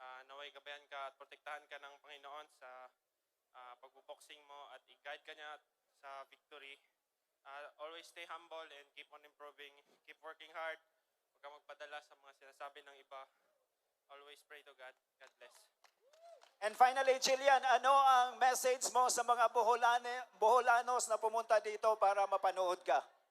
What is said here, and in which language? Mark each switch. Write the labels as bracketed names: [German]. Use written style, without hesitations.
[Filipino] Naway gabayan ka at protektahan ka ng Panginoon sa pagbuboxing mo at i-guide ka niya sa victory. [English] Always stay humble and keep on improving. Keep working hard. [Filipino] Huwag ka magpadala sa mga sinasabi ng iba. [English] Always pray to God. God bless. And finally, [Filipino] Jillian, ano ang message mo sa mga Boholanos na pumunta dito para mapanood ka?